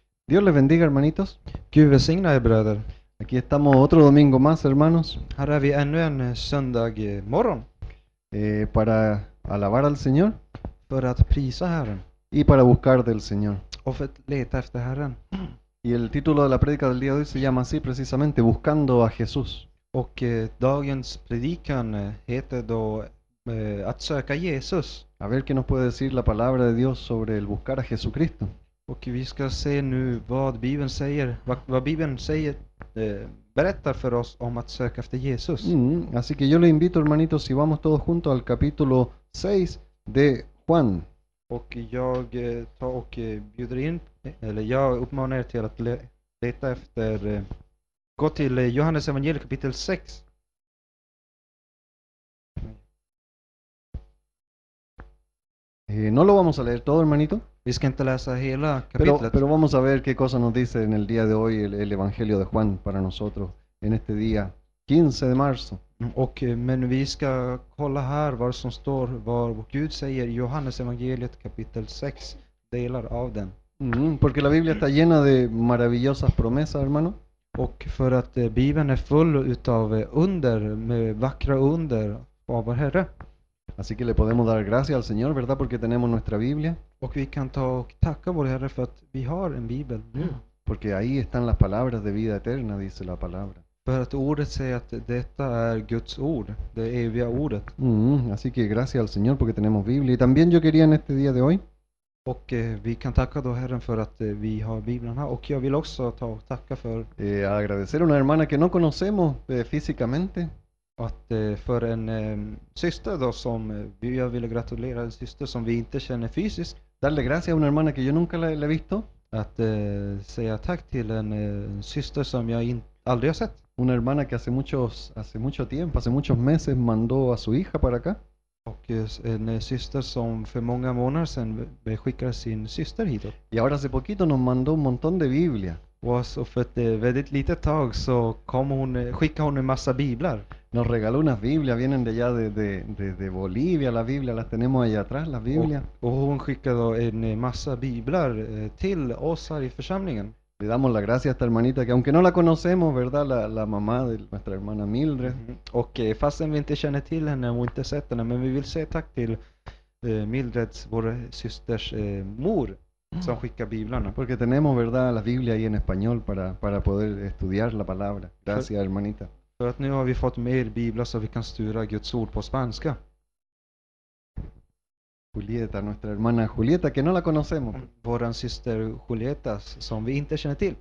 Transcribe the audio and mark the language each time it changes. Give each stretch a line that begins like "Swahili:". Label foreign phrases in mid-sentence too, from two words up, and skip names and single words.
Spanish: Dios les bendiga, hermanitos.
Swedish: Gud välsigna er bröder.
Spanish: Aquí estamos otro domingo más, hermanos,
Swedish: Här är vi ännu en söndag morgon
Spanish: para alabar al Señor
Swedish: för att prisa Herren
Spanish: y para buscar del Señor.
Swedish: och för att leta efter Herren.
Spanish: Y el título de la prédica del día de hoy se llama así precisamente, Buscando a Jesús.
Swedish: Och dagens predikan heter då att söka Jesus.
Spanish: A ver qué nos puede decir la palabra de Dios sobre el buscar a Jesucristo.
Swedish: Och vi ska se nu vad Bibeln säger, vad Bibeln säger, berättar för oss om att söka efter Jesus.
Spanish: Así que yo les invito, hermanitos, si vamos todos juntos al capítulo 6 de Juan.
Swedish: Och jag tar och bjuder in, eller jag uppmanar er till att leta efter, gå till Johannes evangeliet kapitel 6.
Spanish: No lo vamos a leer todo, hermanito,
Swedish: Vi ska inte läsa hela kapitlet,
Spanish: pero vamos a ver qué cosa nos dice en el día de hoy el Evangelio de Juan para nosotros en este día 15 de marzo.
Swedish: men vi ska kolla här vad som står, vad Gud säger i Johannes evangeliet kapitel 6, delar av den.
Spanish: Porque la Biblia está llena de maravillosas promesas, hermano.
Swedish: Och för att Bibeln är full utav under, med vackra under av vår Herre.
Spanish: Así que le podemos dar gracias al Señor, ¿verdad? Porque tenemos nuestra Biblia.
Swedish: Och vi kan ta och tacka vår Herre för att vi har en Bibel nu.
Spanish: Porque ahí están las palabras de vida eterna, dice la palabra.
Swedish: För att ordet säger att detta är Guds ord, det eviga ordet.
Spanish: Así que gracias al Señor porque tenemos Biblia. Y también yo quería en este día de hoy
Swedish: Och vi kan tacka då Herren för att vi har Bibeln här. Och jag vill också ta och tacka för
Spanish: agradecer a una hermana que no conocemos físicamente.
Swedish: att för en syster då som jag ville gratulera en syster som vi inte känner fysiskt.
Spanish: Darle gracias a una hermana que yo nunca la he visto.
Swedish: Att säga tack till en syster som jag aldrig har sett.
Spanish: Una hermana que hace mucho tiempo, hace muchos meses mandó a su hija para acá.
Swedish: Och en syster som för många månader sedan skickade sin syster hitåt.
Spanish: Y ahora hace poquito nos mandó un montón de Biblia.
Swedish: Och så för ett väldigt litet tag så skickade hon en massa biblar.
Spanish: Nos regaló unas Biblias, vienen de allá de Bolivia, las Biblias las tenemos allá atrás, las Biblias.
Swedish: Och hon skickade då en massa biblar till oss här i församlingen.
Spanish: Le damos la gracia a esta hermanita que aunque no la conocemos, ¿verdad? La mamá de nuestra hermana Mildred.
Swedish: Och fastän vi inte känner till henne och inte sett henne, men vi vill säga tack till Mildreds, vår systers mor, som skickar biblarna.
Spanish: Porque tenemos, ¿verdad? Las Biblias ahí en español para poder estudiar la palabra. Gracias, hermanita.
Swedish: För att nu har vi fått mer biblar så vi kan studera Guds ord på spanska.
Spanish: Julieta, nuestra hermana Julieta, que no la conocemos.
Swedish: Våran syster Julieta, som vi inte känner till.